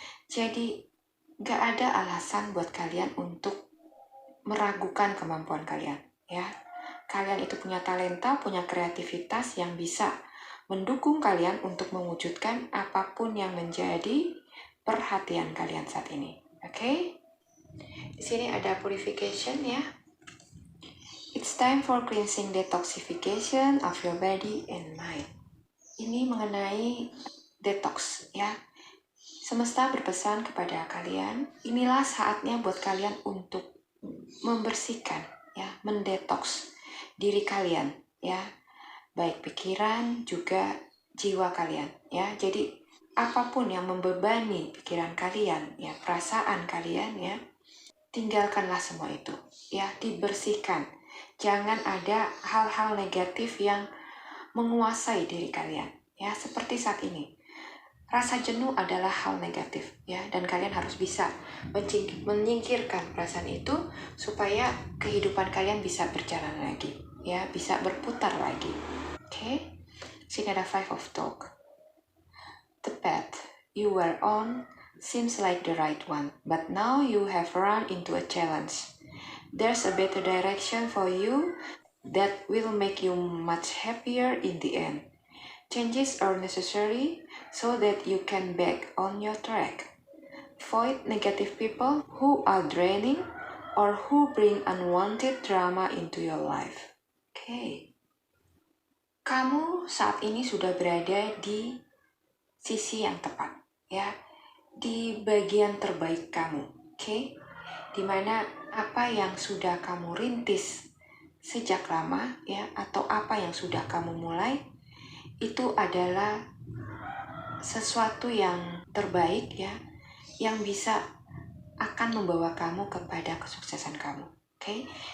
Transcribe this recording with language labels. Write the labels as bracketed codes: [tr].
[id] Jadi gak ada alasan buat kalian untuk meragukan kemampuan kalian, ya. Kalian itu punya talenta, punya kreativitas yang bisa mendukung kalian untuk mewujudkan apapun yang menjadi perhatian kalian saat ini, oke? Di sini ada purification, ya. [en] It's time for cleansing detoxification of your body and mind. [id] Ini mengenai detox, ya. Semesta berpesan kepada kalian, inilah saatnya buat kalian untuk membersihkan, ya, mendetoks diri kalian, ya. Baik pikiran juga jiwa kalian, ya. Jadi apapun yang membebani pikiran kalian, ya, perasaan kalian, ya, tinggalkanlah semua itu, ya, dibersihkan. Jangan ada hal-hal negatif yang menguasai diri kalian, ya, seperti saat ini. Rasa jenuh adalah hal negatif, ya, dan kalian harus bisa menyingkirkan perasaan itu supaya kehidupan kalian bisa berjalan lagi, ya, bisa berputar lagi. Oke? Sini ada 5 of Talk. [en] The path you were on seems like the right one, but now you have run into a challenge. There's a better direction for you that will make you much happier in the end. Changes are necessary so that you can back on your track. Avoid negative people who are draining or who bring unwanted drama into your life. Okay. [id] Kamu saat ini sudah berada di sisi yang tepat, ya, di bagian terbaik kamu, okay? Dimana apa yang sudah kamu rintis sejak lama, ya, atau apa yang sudah kamu mulai, itu adalah sesuatu yang terbaik, ya, yang bisa akan membawa kamu kepada kesuksesan kamu, okay?